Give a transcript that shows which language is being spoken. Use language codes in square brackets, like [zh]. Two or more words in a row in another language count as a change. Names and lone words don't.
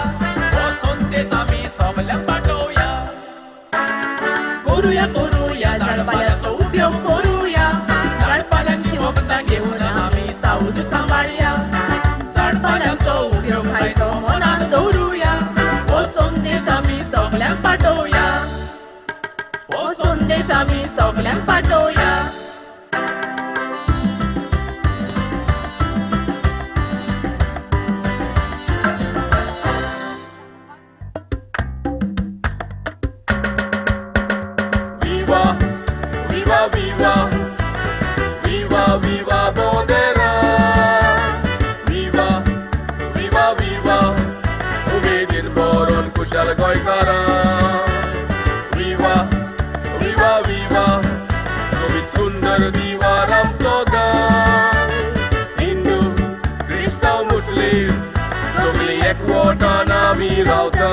[kok] हो संदेश आमी सगल्यांक पाठोवया. करूया झाडपाल्याचो उपयोग करूया. झाडपाल्याची वखदां घेऊन आमी सावध सांबाळया. झाडपाल्याचो उपयोग आयज हो मनान दवरुया. हो संदेश आमी सगल्यांक पाठोवया. हो संदेश आमी सगल्यांक पाठोवया. [pt] Viva, viva, viva, viva, viva Bonderam. Viva, viva, viva, [kok] उमेदीन बरोन कुशल गोंयकारां. [pt] Viva, viva, viva, [kok] सोबीत सुंदर दिवार आमचो गांव. हिंदू, क्रिस्तांव, मुस्लीम सगळीं एकवटान आमी रावता.